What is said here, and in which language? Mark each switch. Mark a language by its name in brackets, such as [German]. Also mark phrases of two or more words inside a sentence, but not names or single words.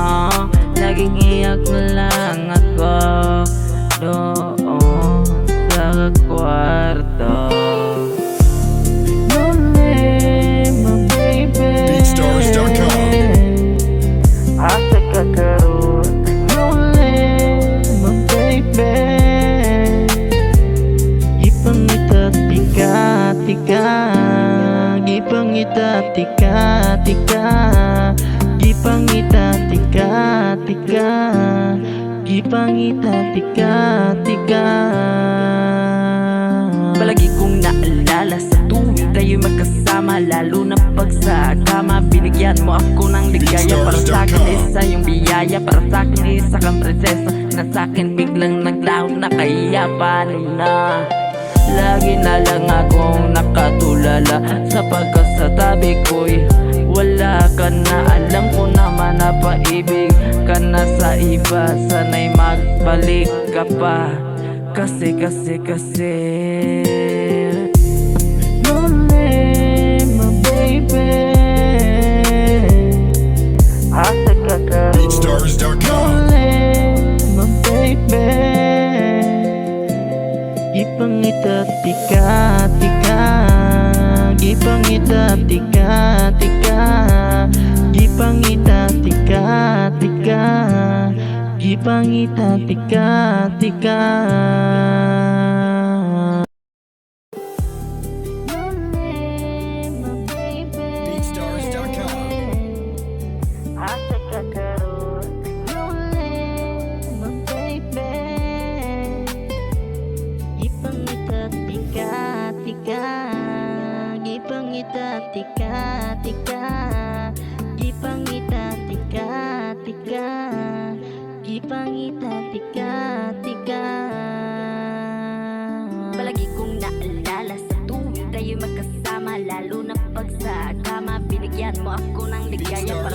[Filipino] Laging iyak na lang ako doon sa kwarto. [Cebuano] Asa ka karoon, [English] lonely, my baby. [Cebuano] Gipangita tika-tika, gipangita tika-tika, gipangita tika-tika, gipangita tika-tika. [Filipino] Palagi kong naalala sa tuwing tayo'y magkasama, lalo na pag sa kama. Binigyan mo ako ng ligaya, para sa'kin isa yung biyaya, para sa'kin isa kang prinsesa, na sa'kin biglang naglaho na, kaya paano na? Lagi na lang akong nakatulala, sapagkat sa tabi ko'y wala ka na. Alam ko naman na paibig ka na sa iba, sana'y magbalik ka pa. [English] Kasi lonely, my baby. [Cebuano] Asa ka ka, [English] lonely, my baby. [Cebuano] Gipangita tika-tika, gipangita tika-tika, gipangita tika-tika, gipangita tika-tika. Asa ka karoon, [English] lonely, my baby. [Cebuano] Gipangita tika-tika, gipangita tika-tika, gipangita tika-tika, gipangita tika-tika. [Filipino] Palagi kong naalala sa tuwing tayo'y magkasama, lalo na pag sa kama. Binigyan mo ako ng ligaya, para